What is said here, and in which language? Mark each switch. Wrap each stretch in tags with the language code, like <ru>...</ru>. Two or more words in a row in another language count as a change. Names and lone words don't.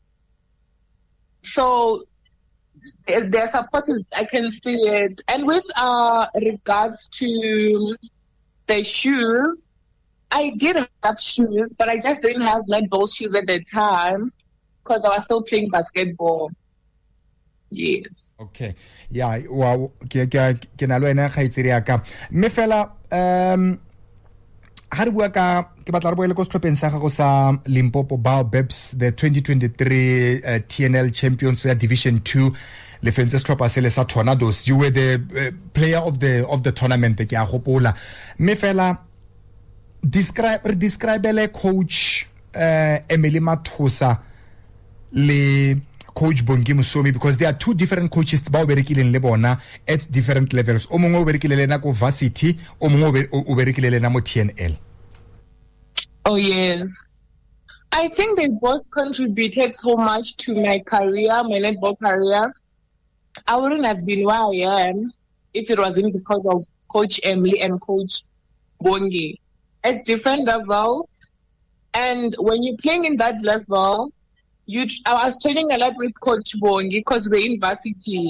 <en>So their support is, I can see it. And with regards to the shoes, I did have shoes, but I just didn't have netball shoes at the time because I was still playing basketball. Yes. Okay. Yeah. Wow.</en> <tn>Ke na lo ena khaitsiri ya ka. Me fela ha re bua ka ke batla re boele go setlhopheng sa gago sa Limpopo Bob-Ups,</tn> <en>the 2023 TNL champions</en> <tn>ya Division 2 le fentse setlhopha se le sa Tornadoes.</tn> <en>You were the player of the tournament</en> <tn>ke a gopola. Me fela describe coach Emily Matusa le Coach Bongi Musomi,</tn> <en>because there are two different coaches</en> <tn>ba o berekileng le bona</tn> <en>at different levels.</en> <tn>O mongwe o berekile le na ko varsity, o mongwe o berekile le na mo TNL.</tn> <en>Oh yes, I think they both contributed so much to my career, my netball career. I wouldn't have been where I am if it wasn't because of Coach Emily and Coach Bongi. At different levels, and when you're playing in that level, I was training a lot with Coach Bongi because we're in varsity.</en>